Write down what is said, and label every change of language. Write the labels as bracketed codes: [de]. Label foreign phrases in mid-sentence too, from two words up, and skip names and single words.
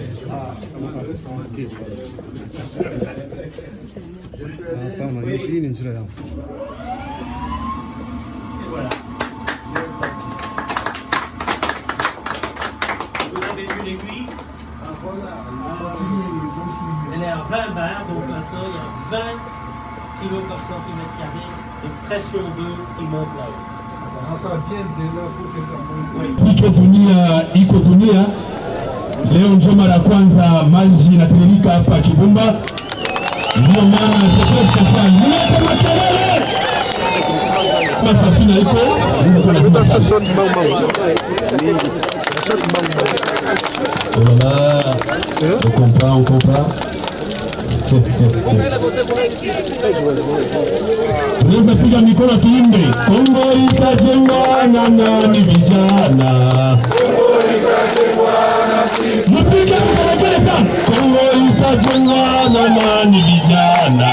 [sw] hii ni njia yangu. [fr] Elle est à 20 bars, donc maintenant il y a 20 kg par centimètre carré de pression d'eau qui monte là-haut. [sw] Iko dunia leo ndio mara ya kwanza maji inatiririka hapa Kibumba, ndio maana safina iko [fr] on comprend. [sw] Piga mikono tuimbe. Kongo itajengwa na nani vijana? Mpige mikono sana. Kongo itajengwa na nani vijana?